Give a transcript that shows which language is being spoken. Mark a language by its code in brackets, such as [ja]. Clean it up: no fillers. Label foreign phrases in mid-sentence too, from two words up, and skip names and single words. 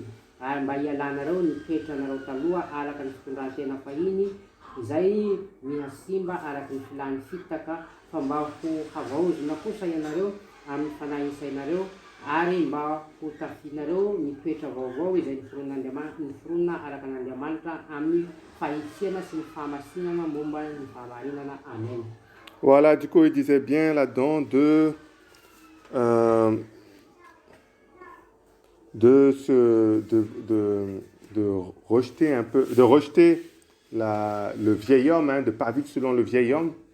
[mg] Ary mba hialanareo ny toetranareo taloha araka ny fitondran-tena fahiny izay mihasimba araka ny filany fitaka, fa mba ho havaozina kosa ianareo amin'ny fanahy isainareo ary mba ho tafinareo ny toetra vaovao izay niforonina araka n'Andriamanitra amin'ny fahitsiana sy ny fahamasinana momba ny fahamarinana. Amen. [fr] Voilà, du coup, il disait bien là-dedans de rejeter un peu, de rejeter le vieil homme, hein, de ne pas vivre selon le vieil homme.